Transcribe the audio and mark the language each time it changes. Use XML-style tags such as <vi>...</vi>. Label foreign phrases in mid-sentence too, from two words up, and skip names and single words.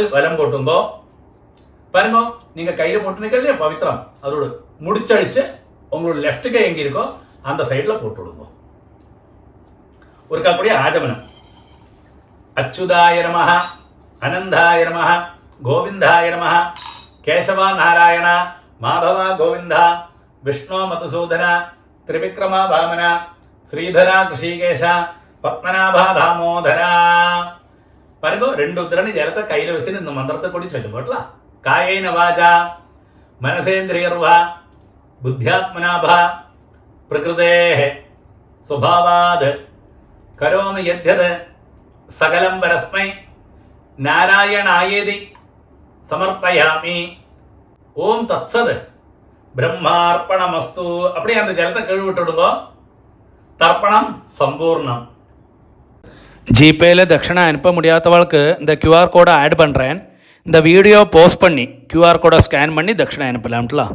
<ta>வலம் போட்டுங்க பாருங்க நீங்க கையில போட்டு நிற்கலையே பவித்திரம் அதோட முடிச்சழிச்சு உங்களோட லெஃப்ட் கை எங்க இருக்கோ அந்த சைட்ல போட்டு விடுங்க ஒரு அப்படியே ஆஜமனம்</ta> <sa>अच्युताय नमः, अनन्ताय नमः, गोविन्दाय नमः, केशव नारायण, माधव गोविन्द, विष्णु मधुसूदन, त्रिविक्रम वामन, श्रीधर हृषीकेश, पद्मनाभ दामोदर.</sa> <ta>பாருங்க, 2 உத்திரணி ஜலத்தை கையில் வச்சுன்னு இந்த மந்திரத்தை கூடி சொல்லு போட்டலாம்.</ta> <sa>कायेन वाचा मनसेन्द्रियैर्वा बुद्ध्यात्मनाभ प्रकृतेः स्वभावात् करोमि यद्यत् सकलं परस्मै नारायणायेति समर्पयामि. ॐ तत्सत् ब्रह्मार्पणमस्तु.</sa> <ta>அப்படியே அந்த ஜலத்தை கழுவிட்டு விடுங்க. தர்ப்பணம் சம்பூர்ணம். ஜிபேயில் தட்சிணை அனுப்ப முடியாதவளுக்கு இந்த</ta> <en>QR code add</en> <ta>பண்ணுறேன். இந்த</ta> <en>video post</en> <ta>பண்ணி</ta> <en>QR code scan</en> <ta>பண்ணி தட்சிணை அனுப்பலாம்ட்டலாம்.</ta>